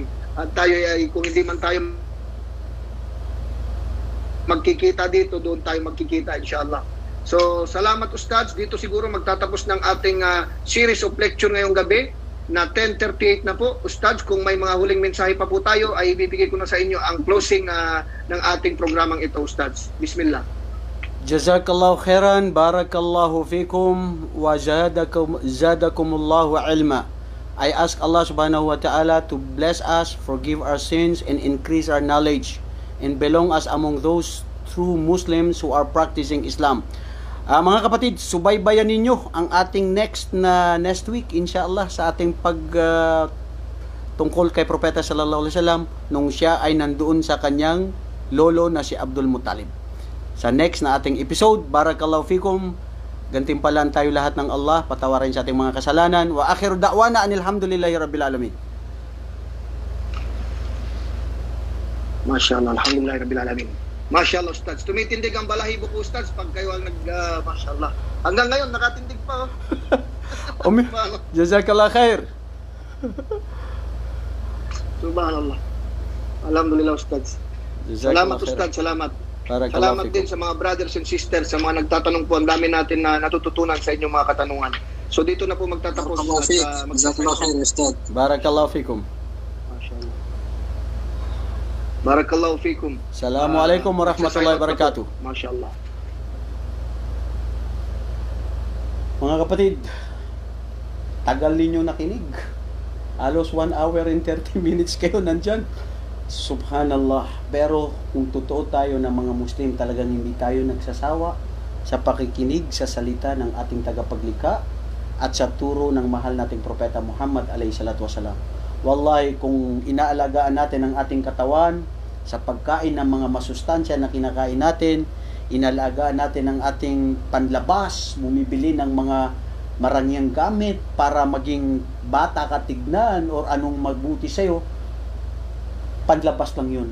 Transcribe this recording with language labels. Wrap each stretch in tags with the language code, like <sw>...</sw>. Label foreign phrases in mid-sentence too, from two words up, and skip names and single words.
<tl>At tayo ay, kung hindi man tayo magkikita dito, doon tayo magkikita inshallah. So salamat Ustads. Dito siguro magtatapos ng ating</tl> <en>series of lecture</en> <tl>ngayong gabi na 10:38 na po. Ustads, kung may mga huling mensahe pa po tayo, ay ibibigay ko na sa inyo ang closing ng ating programang ito Ustads. Bismillah.</tl> <ar>جزاك الله خيرا، بارك الله فيكم، وزادكم الله علما.</ar> <en>I ask Allah</en> <ar>سبحانه وتعالى</ar> <en>to bless us, forgive our sins, and increase our knowledge, and belong us among those true Muslims who are practicing Islam.</en> <tl>Mga kapatid, subaybayan ninyo ang ating</tl> <en>next week</en> <tl>inshallah sa ating tungkol kay Propeta</tl> <ar>صلى الله عليه وسلم</ar> <tl>nung siya ay nandoon sa kanyang lolo na si Abdul Muttalib. Sa next na ating episode,</tl> <ar>بارك الله فيكم,</ar> <tl>gantimpalan tayo lahat ng Allah, patawarin sa ating mga kasalanan.</tl> <ar>وآخر دعوانا أن الحمد لله رب العالمين. ما شاء الله، الحمد لله رب العالمين. ما شاء الله</ar> <tl>Ustads, tumitindig ang balahibo ko Ustads pag kayo ang</tl> <ar>ما شاء الله.</ar> <tl>Hanggang ngayon nakatindig pa</tl> <ar>جزاك الله خير. سبحان الله. الحمد لله Ustads.</ar> <tl>Salamat Ustads, salamat. Salamat din sa mga</tl> <en>brothers and sisters,</en> <tl>sa mga nagtatanong po. Ang dami natin na natututunan sa inyong mga katanungan. So dito na po magtatapos.</tl> <ar>بارك الله فيكم. بارك الله فيكم. السلام عليكم ورحمة الله وبركاته. ما شاء الله.</ar> <tl>Mga kapatid, tagal ninyo nakinig. Halos</tl> <en>1 hour and 30 minutes</en> <tl>kayo nandyan.</tl> <ar>سبحان الله.</ar> <tl>Pero kung totoo tayo na mga Muslim, talagang hindi tayo nagsasawa sa pakikinig sa salita ng ating tagapaglikha at sa turo ng mahal nating Propeta Muhammad</tl> <ar>عليه الصلاة والسلام. والله,</ar> <tl>kung inaalagaan natin ang ating katawan sa pagkain ng mga masustansya na kinakain natin, inaalagaan natin ang ating panlabas, bumibili ng mga marangyang gamit para maging bata ka tignan or anong magbuti sa'yo, panlabas lang yun.</tl>